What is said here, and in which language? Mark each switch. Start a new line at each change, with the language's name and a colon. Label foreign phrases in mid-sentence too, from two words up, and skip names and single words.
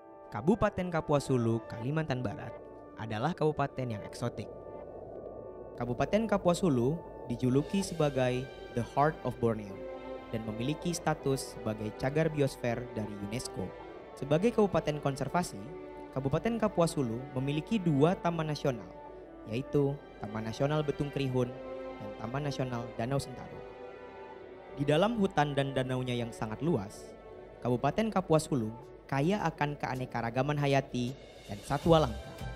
Indonesian: Kabupaten Kapuas Hulu, Kalimantan Barat adalah kabupaten yang eksotik. Kabupaten Kapuas Hulu dijuluki sebagai
English: The Heart of Borneo
Indonesian: dan memiliki status sebagai cagar biosfer dari UNESCO. Sebagai kabupaten konservasi, Kabupaten Kapuas Hulu memiliki 2 taman nasional, yaitu Taman Nasional Betung Krihun dan Taman Nasional Danau Sentarum. Di dalam hutan dan danaunya yang sangat luas, Kabupaten Kapuas Hulu kaya akan keanekaragaman hayati dan satwa langka.